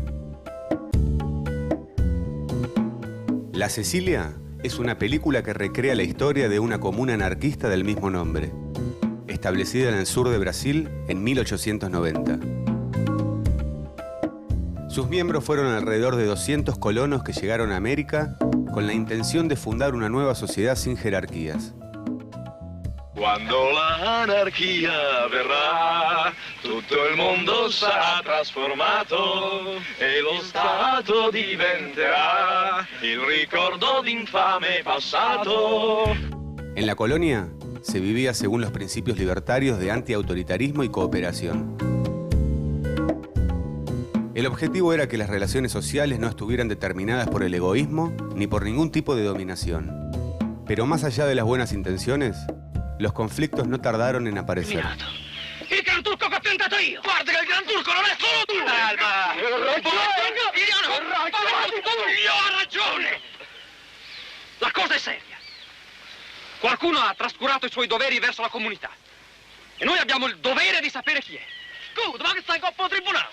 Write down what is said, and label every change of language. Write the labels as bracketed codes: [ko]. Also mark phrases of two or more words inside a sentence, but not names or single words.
[es] La Cecilia es una película que recrea la historia de una comuna anarquista del mismo nombre, establecida en el sur de Brasil en 1890. Sus miembros fueron alrededor de 200 colonos que llegaron a América con la intención de fundar una nueva sociedad sin jerarquías. [it] Quando l'anarchia verrà, tutto il mondo sarà trasformato e lo Stato diventerà il ricordo d'infame passato. [es] En la colonia se vivía según los principios libertarios de antiautoritarismo y cooperación. El objetivo era que las relaciones sociales no estuvieran determinadas por el egoísmo ni por ningún tipo de dominación. Pero más allá de las buenas intenciones, los conflictos no tardaron en aparecer. [it] Il Gran Turco che ho tentato io! Guarda che il Gran Turco non è solo tu! Calma! Io ho ragione! La cosa è seria. Qualcuno ha trascurato i suoi doveri verso la comunità. E noi abbiamo il dovere di sapere chi è. Scusa, ma che stai in coppa al tribunale?